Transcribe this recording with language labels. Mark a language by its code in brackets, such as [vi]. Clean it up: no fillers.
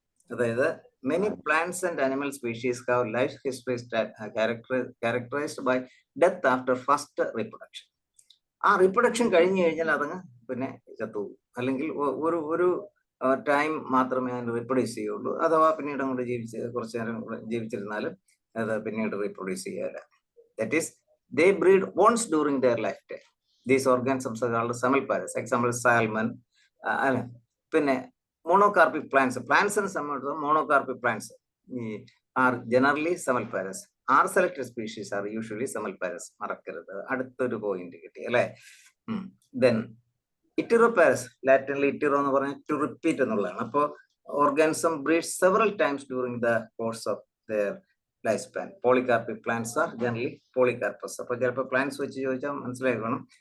[en] അതായത് many plants and animal species have life histories characterized by death after first reproduction. [ml] ആ reproduction കഴിഞ്ഞു കഴിഞ്ഞാൽ അതങ്ങ് പിന്നെ ചത്തുപോകും, അല്ലെങ്കിൽ ഒരു ടൈം മാത്രമേ അതിന് റീപ്രൊഡ്യൂസ് ചെയ്യുള്ളൂ. അഥവാ പിന്നീട് അങ്ങോട്ട് കുറച്ചു നേരം ജീവിച്ചിരുന്നാലും അത് പിന്നീട് റീപ്രൊഡ്യൂസ് ചെയ്യാറില്ല. [en] That is they breed once during their lifetime. These organisms are called semelparous. Example salmon. പിന്നെ monocarpic plants. Plants and monocarpic plants are generally semelparous. R selected species are usually semelparous. [ml] മറക്കരുത്. അടുത്തൊരു point കിട്ടി അല്ലെ? Then ഇറ്റീറോപാരസ്, ലാറ്റിനിൽ ഇറ്റീറോ എന്ന് പറഞ്ഞാൽ [en] to repeat [ml] എന്നുള്ളതാണ്. [en] അപ്പോൾ organism breeds several times during the course of their lifespan. Polycarpic plants are generally polycarpous. [ml] അപ്പോൾ ചിലപ്പോൾ പ്ലാന്റ്സ് വെച്ച് ചോദിച്ചാൽ മനസ്സിലാക്കണം.